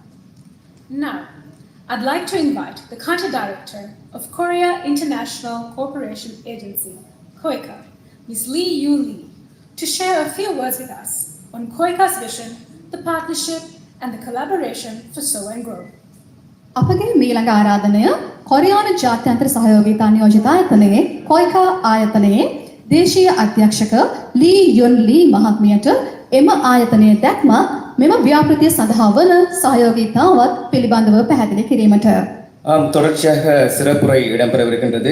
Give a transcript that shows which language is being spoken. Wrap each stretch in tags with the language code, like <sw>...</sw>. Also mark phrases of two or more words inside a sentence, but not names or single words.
<en>Now, I'd like to invite the Country Director of Korea International Cooperation Agency, COICA, Ms. Lee Yu Lee, to share a few words with us on COICA's vision, the partnership, and the collaboration for Sow and Grow.</en> <si>අපගේ මීළඟ ආරාධනය කොරියානු ජාත්‍යන්තර සහයෝගීතා නියෝජිත ආයතනයේ කොයිකා ආයතනයේ දේශීය අධ්‍යක්ෂක ලී යොන් ලී මහත්මියට එම ආයතනයේ දැක්ම මෙම ව්‍යාපෘතිය සඳහා වන සහයෝගීතාවත් පිළිබඳව පැහැදිලි කිරීමට.</si> <ta>தொடர்ச்சியாக சிறப்புரை இடம்பெறவிருக்கின்றது.</ta>